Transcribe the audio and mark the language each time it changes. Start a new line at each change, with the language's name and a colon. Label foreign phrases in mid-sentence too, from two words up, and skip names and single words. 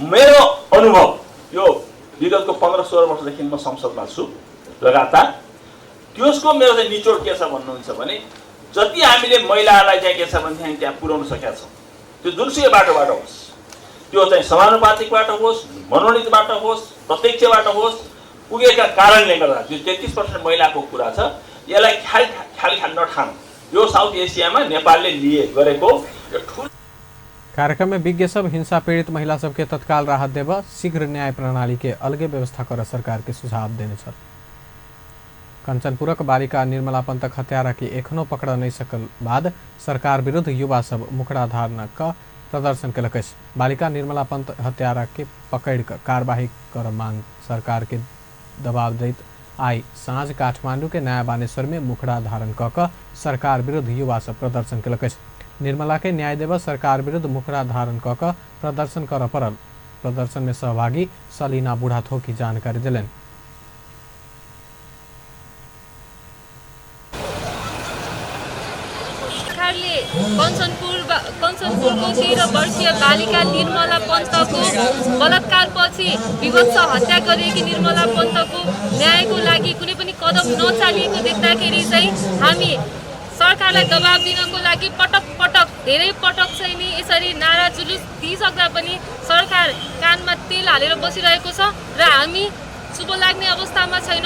Nepali: मेरो अनुभव यो विगतको 15-16 वर्षदेखि म संसदमा छु लगातार, त्यसको मेरो चाहिँ निचोड के छ भन्नुहुन्छ भने जति हामीले महिलाहरूलाई चाहिँ के छ भने त्यहाँ पुर्याउन सकेका छौँ, त्यो जुनसुकै बाटोबाट होस्, त्यो चाहिँ समानुपातिकबाट होस्, मनोनीतबाट होस्, प्रत्यक्षबाट होस्, पुगेका कारणले गर्दा जो 33% महिलाको कुरा छ, यसलाई खाली नठानु। यो साउथ एसियामा नेपालले गरेको यो ठुलो
Maithili: कार्यक्रम में विज्ञ सब हिंसा पीड़ित महिला सबके तत्काल राहत देव, शीघ्र न्याय प्रणाली के अलगे व्यवस्था कर सरकार के सुझाव देने छल। कंचनपुरक बालिका निर्मला पंथक हत्यारा की एखनो पकड़ नहीं सकल बाद सरकार विरुद्ध युवा सब मुखड़ा धारण का प्रदर्शन केलक। बालिका निर्मला पंथ हत्यारा के पकड़ कर कार्यवाही कर मांग सरकार के दबाव दैत आई साँझ काठमांडू के नया बानेश्वर में मुखड़ा धारण क सरकार विरुद्ध युवा सब प्रदर्शन केलक। निर्मला के न्याय देव सरकार विरुद्ध मुखड़ा धारण क प्रदर्शन कर पड़ल। प्रदर्शन में सहभागी सलीना बुढ़ाथोकी जानकारी दिलन।
Nepali: कञ्चनपुरको 13 वर्षीय बालिका निर्मला पन्तको बलात्कारपछि विभत्स हत्या गरिएकी निर्मला पन्तको न्यायको लागि कुनै पनि कदम नचालिएको देख्दाखेरि चाहिँ हामी सरकारलाई दबाब दिनको लागि धेरै पटक चाहिँ नि यसरी नारा जुलुस दिइसक्दा पनि सरकार कानमा तेल हालेर बसिरहेको छ र हामी शुभ लाग्ने अवस्थामा छैनौँ।